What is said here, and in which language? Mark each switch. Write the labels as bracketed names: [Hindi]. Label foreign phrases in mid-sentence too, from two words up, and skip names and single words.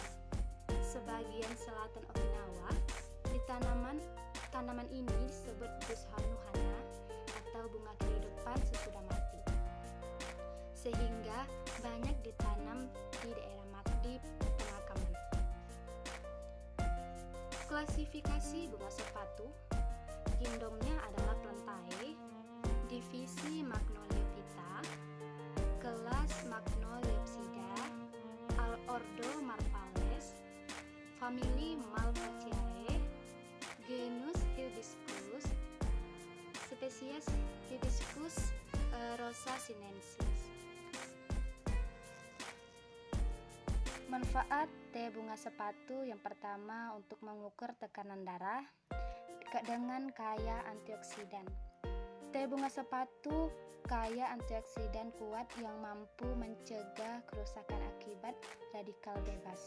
[Indonesian] Sebagian selatan Okinawa, di tanaman ini disebut bushanuhana atau bunga kehidupan sesudah mati, sehingga banyak ditanam di daerah di pemakaman. Klasifikasi bunga sepatu. Kingdomnya adalah Plantae, divisi Magnoliophyta, kelas Magnoliopsida, ordo Marpales, famili Malvaceae, genus Hibiscus, spesies Hibiscus rosaceaensis. Manfaat teh bunga sepatu yang pertama untuk mengukur tekanan darah dengan kaya antioksidan. Teh bunga sepatu kaya antioksidan kuat yang mampu mencegah kerusakan akibat radikal bebas.